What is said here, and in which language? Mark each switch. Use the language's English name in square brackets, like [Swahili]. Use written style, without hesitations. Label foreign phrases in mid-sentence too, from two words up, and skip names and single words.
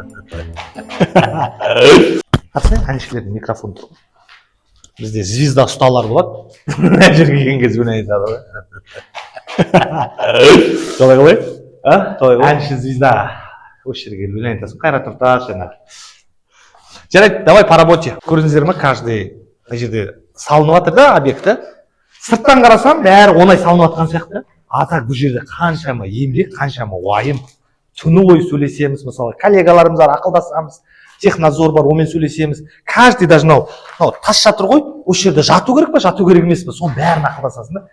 [Kazakh] Қарсы әншілердің микрофон тұр. Бізде звезда ұсталар болады. Мына жерге келген кезде міне айтады ғой. Солай қалай? Әнші звезда. Осы жерге келіп айтасың. Қайрат Нұртас жаңағы. Жарайды, [Russian] давай по работе. [Kazakh] Көрдіңіздер ме, каждый мына жерде салынып жатыр да объекті. Сырттан қарасам бәрі оңай салынып жатқан сияқты. [Russian] А так [Kazakh] бұл жерде қаншама еңбек, қаншама уайым. Түні бойы сөйлесеміз, мысалы коллегаларымыз бар, ақылдасамыз, технадзор бар, онымен сөйлесеміз. [Russian] Каждый даже [Kazakh] мынау тас жатыр ғой, осы жерде жату керек па, жату керек емес па, соның бәрін ақылдасасың да.